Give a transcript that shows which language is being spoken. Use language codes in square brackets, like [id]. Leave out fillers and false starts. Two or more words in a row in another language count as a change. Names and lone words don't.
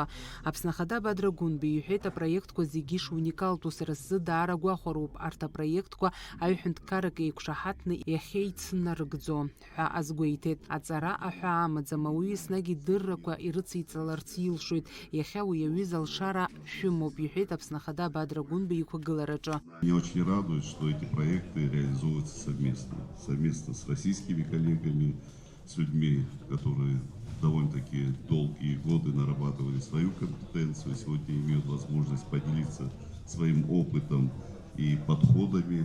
[ab] Аԥснахада Бадра Гәынбеи иҳәеит апроектқәа зегьы шуникалтәу сара сзы даара гәахәароуп арҭ апроектқәа аҩҳәынҭқаррак еиқәшаҳаҭны иахьеицнарыгӡо ҳәа азгәеиҭеит. Аҵара аҳәа амаӡам, ауаҩы еснагь идыррақәа ирыцеиҵаларц илшоит. Иахьа уи аҩыза алшара шәымоуп, иҳәеит Аԥснахада Бадра Гәынбеи иқәагылараҿы. [ru] Меня очень радует, что эти проекты реализуются совместно с российскими коллегами, с людьми, которые довольно-таки долгие годы нарабатывали свою компетенцию, сегодня имеют возможность поделиться своим опытом и подходами.